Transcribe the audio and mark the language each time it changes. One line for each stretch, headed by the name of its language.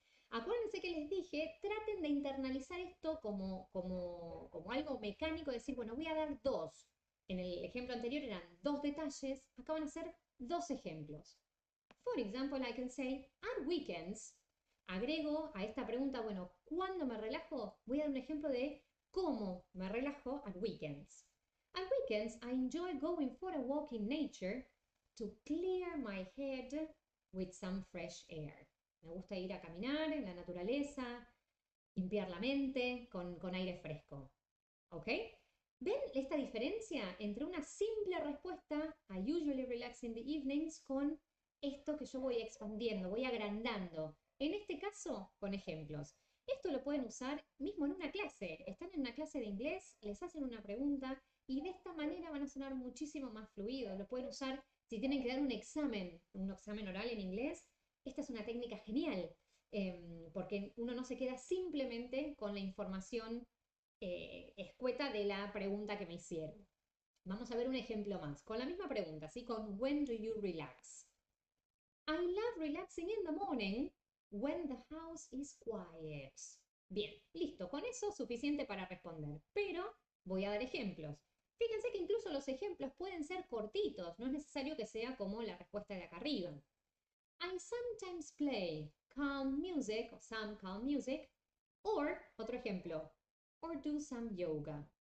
Spanish: Acuérdense que les dije, traten de internalizar esto como algo mecánico, decir, bueno, voy a dar dos. En el ejemplo anterior eran dos detalles, acá van a ser dos ejemplos.
English: For example, I can say, at weekends,
Spanish: agrego a esta pregunta, bueno, ¿cuándo me relajo? Voy a dar un ejemplo de cómo me relajo
English: at weekends. At weekends, I enjoy going for a walk in nature to clear my head with some fresh air.
Spanish: Me gusta ir a caminar en la naturaleza, limpiar la mente con aire fresco. ¿Ok? ¿Ven esta diferencia entre una simple respuesta,
English: I usually relax in the evenings,
Spanish: con esto que yo voy expandiendo, voy agrandando? En este caso, con ejemplos. Esto lo pueden usar mismo en una clase. Están en una clase de inglés, les hacen una pregunta y de esta manera van a sonar muchísimo más fluidos. Lo pueden usar si tienen que dar un examen oral en inglés. Esta es una técnica genial, porque uno no se queda simplemente con la información escueta de la pregunta que me hicieron. Vamos a ver un ejemplo más, con la misma pregunta, ¿sí?
English: Con when do you relax? I love relaxing in the morning when the house is quiet.
Spanish: Bien, listo, con eso suficiente para responder, pero voy a dar ejemplos. Fíjense que incluso los ejemplos pueden ser cortitos, no es necesario que sea como la respuesta de acá arriba.
English: I sometimes play calm music o some calm music, or,
Spanish: otro ejemplo,
English: or do some yoga.